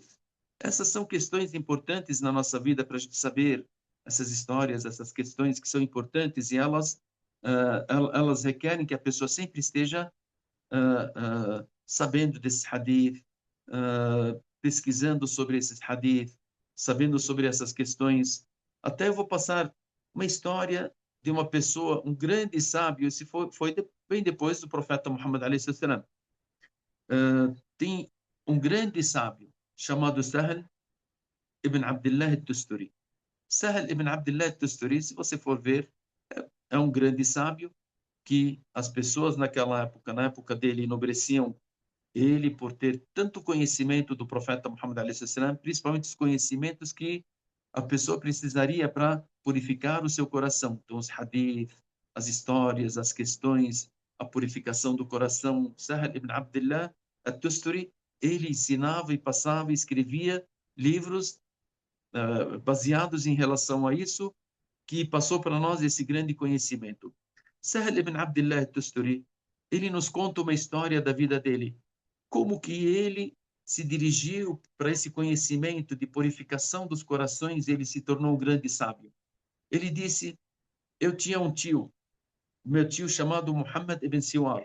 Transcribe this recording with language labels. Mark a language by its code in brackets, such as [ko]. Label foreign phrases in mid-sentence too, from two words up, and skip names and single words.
[pt] Essas são questões importantes na nossa vida para a gente saber essas histórias, essas questões que são importantes e elas requerem que a pessoa sempre esteja sabendo desse hadith, pesquisando sobre esses hadith, sabendo sobre essas questões. Até eu vou passar uma história de uma pessoa, um grande sábio, esse bem depois do profeta Muhammad [ar] عليه السلام. [pt] Tem um grande sábio chamado Sahl ibn Abdullah al-Tusturi. Sahl ibn Abdullah al-Tusturi, se você for ver, é um grande sábio que as pessoas naquela época, na época dele, enobreciam ele por ter tanto conhecimento do profeta Muhammad [ar] عليه السلام, [pt] principalmente os conhecimentos que a pessoa precisaria para purificar o seu coração. Então, os hadith, as histórias, as questões, a purificação do coração. Sahl ibn Abdullah al-Tusturi, ele ensinava e passava e escrevia livros baseados em relação a isso, que passou para nós esse grande conhecimento. Sahl ibn Abdullah al-Tusturi, ele nos conta uma história da vida dele, como que ele se dirigiu para esse conhecimento de purificação dos corações, ele se tornou um grande sábio. Ele disse: eu tinha um tio, meu tio chamado Muhammad ibn Siwar.